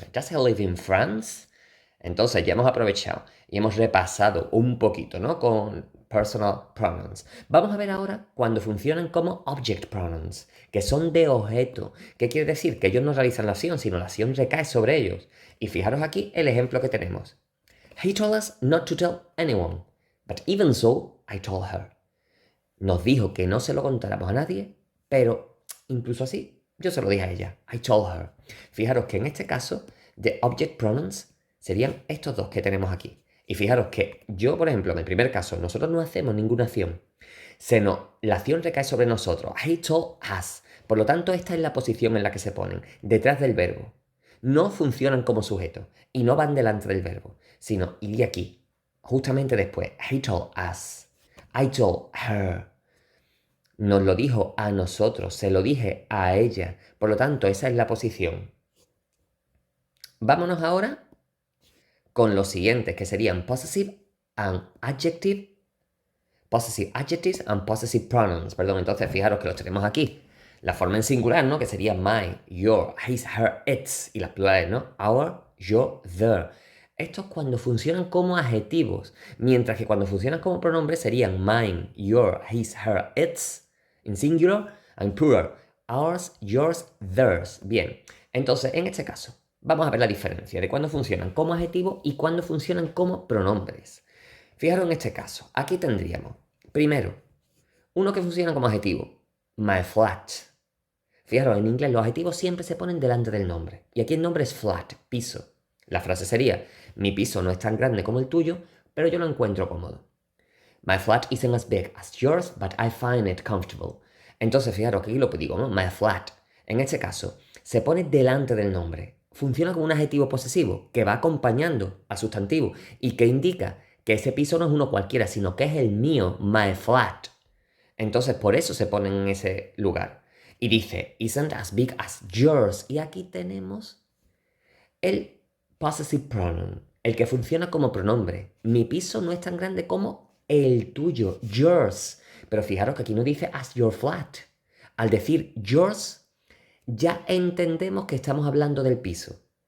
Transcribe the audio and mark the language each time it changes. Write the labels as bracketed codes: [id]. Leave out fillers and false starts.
[en] ¿Does he live in France? [es] Entonces ya hemos aprovechado y hemos repasado un poquito, ¿no? Con personal pronouns. Vamos a ver ahora cuando funcionan como object pronouns, que son de objeto. ¿Qué quiere decir? Que ellos no realizan la acción, sino la acción recae sobre ellos. Y fijaros aquí el ejemplo que tenemos. [en] He told us not to tell anyone, but even so, I told her. [es] Nos dijo que no se lo contáramos a nadie, pero incluso así, yo se lo dije a ella. [en] I told her. [es] Fijaros que en este caso, the object pronouns serían estos dos que tenemos aquí. Y fijaros que yo, por ejemplo, en el primer caso, nosotros no hacemos ninguna acción. La acción recae sobre nosotros. [en] I told us. [es] Por lo tanto, esta es la posición en la que se ponen, detrás del verbo. No funcionan como sujeto y no van delante del verbo, sino iría aquí, justamente después. [en] He told us. I told her. [es] Nos lo dijo a nosotros, se lo dije a ella. Por lo tanto, esa es la posición. Vámonos ahora con los siguientes, que serían possessive and adjective. [en] Possessive adjectives and possessive pronouns. [es] Perdón, entonces fijaros que los tenemos aquí. La forma en singular, ¿no? Que sería my, your, his, her, its. Y las plurales, ¿no? Our, your, their. Estos cuando funcionan como adjetivos. Mientras que cuando funcionan como pronombres serían mine, your, his, her, its. [en] En singular and plural. Ours, yours, theirs. Bien. [es] Entonces, en este caso, vamos a ver la diferencia de cuándo funcionan como adjetivos y cuándo funcionan como pronombres. Fijaros en este caso. Aquí tendríamos, primero, uno que funciona como adjetivo. My flat. Fijaros, en inglés los adjetivos siempre se ponen delante del nombre. Y aquí el nombre es flat, piso. La frase sería, mi piso no es tan grande como el tuyo, pero yo lo encuentro cómodo. [en] My flat isn't as big as yours, but I find it comfortable. [es] Entonces, fijaros que aquí lo digo, ¿no? My flat. En este caso, se pone delante del nombre. Funciona como un adjetivo posesivo que va acompañando al sustantivo y que indica que ese piso no es uno cualquiera, sino que es el mío, my flat. Entonces, por eso se pone en ese lugar. Y dice, [en] isn't as big as yours. [es] Y aquí tenemos el possessive pronoun, el que funciona como pronombre. Mi piso no es tan grande como el tuyo, yours. Pero fijaros que aquí no dice [en] as your flat. [es] Al decir yours, ya entendemos que estamos hablando del piso.